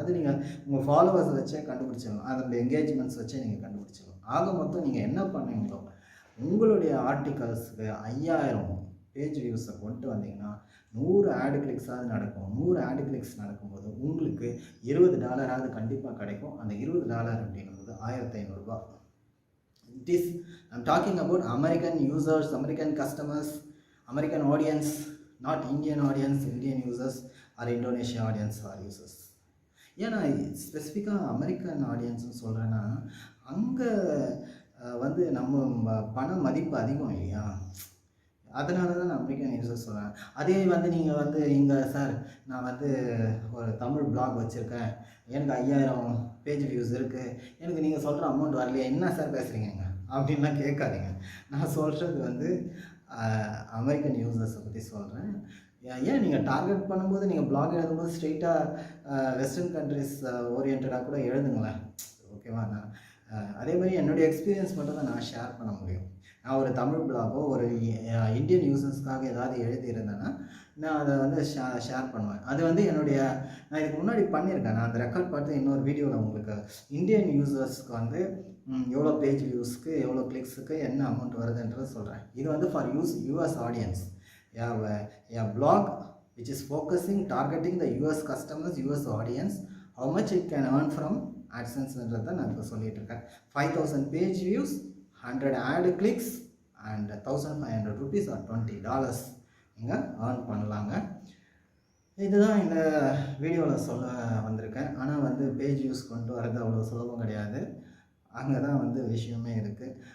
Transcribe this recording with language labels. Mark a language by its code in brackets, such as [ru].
[ta] அது நீங்கள் உங்கள் ஃபாலோவர்ஸ் வச்சே கண்டுபிடிச்சிடலாம், அதனுடைய என்கேஜ்மெண்ட்ஸ் வச்சே நீங்கள் கண்டுபிடிச்சிடலாம். ஆக மொத்தம் நீங்கள் என்ன பண்ணீங்களோ உங்களுடைய ஆர்டிகல்ஸுக்கு 5000 பேஜ் வியூஸை கொண்டு வந்தீங்கன்னா 100 ஆடு கிளிக்ஸாவது நடக்கும். 100 ஆடு கிளிக்ஸ் நடக்கும்போது உங்களுக்கு $20 கண்டிப்பாக கிடைக்கும். அந்த $20 அப்படின்னும்போது 1500 ரூபாய். [en] It is, I'm talking about American users, American customers, American audience, not Indian audience, Indian users or Indonesia audience or users. [ta] ஏன்னா ஸ்பெசிஃபிக்காக அமெரிக்கன் ஆடியன்ஸ்னு சொல்கிறேன்னா அங்கே வந்து நம்ம பண மதிப்பு அதிகம் இல்லையா, அதனால தான் நான் அமெரிக்கன் யூசர்ஸ் சொல்கிறேன். அதே வந்து நீங்கள் வந்து இங்கே சார் நான் வந்து ஒரு தமிழ் பிளாக் வச்சுருக்கேன், எனக்கு 5000 பேஜ் வியூஸ் இருக்குது, எனக்கு நீங்கள் சொல்கிற அமௌண்ட் வரலையா, என்ன சார் பேசுகிறீங்க அப்படின்லாம் கேட்காதீங்க. நான் சொல்கிறது வந்து அமெரிக்கன் யூசர்ஸை பற்றி சொல்கிறேன். ஏன் நீங்கள் டார்கெட் பண்ணும்போது நீங்கள் பிளாக் எழுதும்போது ஸ்ட்ரெயிட்டாக வெஸ்டர்ன் கண்ட்ரிஸ் ஓரியன்டாக கூட எழுதுங்களேன், ஓகேவா? நான் அதே மாதிரி என்னுடைய எக்ஸ்பீரியன்ஸ் மட்டும் தான் நான் ஷேர் பண்ண முடியும். நான் ஒரு தமிழ் பிளாகோ ஒரு இந்தியன் யூசர்ஸ்க்காக ஏதாவது எழுதியிருந்தேன்னா நான் அதை வந்து ஷேர் பண்ணுவேன். அது வந்து நான் இதுக்கு முன்னாடி பண்ணியிருக்கேன். நான் அந்த ரெக்கார்ட் பார்த்து இன்னொரு வீடியோவில் உங்களுக்கு இந்தியன் யூசர்ஸ்க்கு வந்து எவ்வளோ பேஜ் வியூஸ்க்கு எவ்வளோ கிளிக்ஸுக்கு என்ன அமௌண்ட் வருதுன்றது சொல்கிறேன். இது வந்து for US audience. [en] A blog which is focusing, targeting the US customers, US audience, how much it can earn from AdSense-ன்றதை [ta] நான் இப்போ சொல்லிட்டு இருக்கேன். 5000 page views, 100 add clicks and 1500 rupees or $20 நீங்கள் ஏர்ன் பண்ணலாங்க. இதுதான் இந்த வீடியோவில் சொல்ல வந்திருக்கேன். ஆனால் வந்து பேஜ் வியூஸ் கொண்டு வரது அவ்வளோ சுலபம் கிடையாது, அங்கே தான் வந்து விஷயமே இருக்குது.